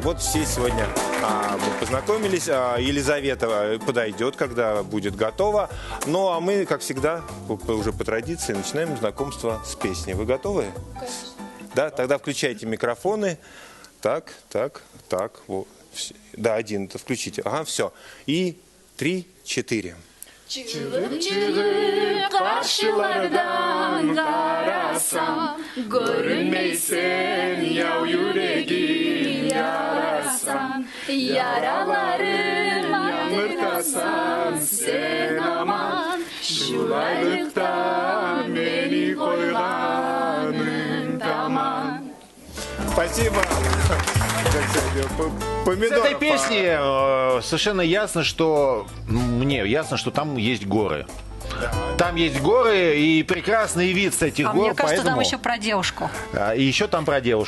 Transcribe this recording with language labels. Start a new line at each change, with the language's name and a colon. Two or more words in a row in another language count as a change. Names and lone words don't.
Russian: Вот все сегодня познакомились. Елизавета подойдет, когда будет готова. Ну, а мы, как всегда, уже по традиции, начинаем знакомство с песней. Вы готовы? Конечно. Да, тогда включайте микрофоны. Так. Вот. Да, один, включите. Ага, все. И 3, 4.
Crimean Tatar: Çığlık çığlık karşılardan karasam Görünmeysen ya yüreğim yarasan Yaralarım yanırtasan sen aman Şulaylıktan beni koyganın tamam.
Russian: Спасибо. С этой песни совершенно ясно, что мне ясно, что там есть горы. Там есть горы и прекрасный вид с этих гор. Мне кажется, поэтому... там еще про девушку. И еще там про девушку.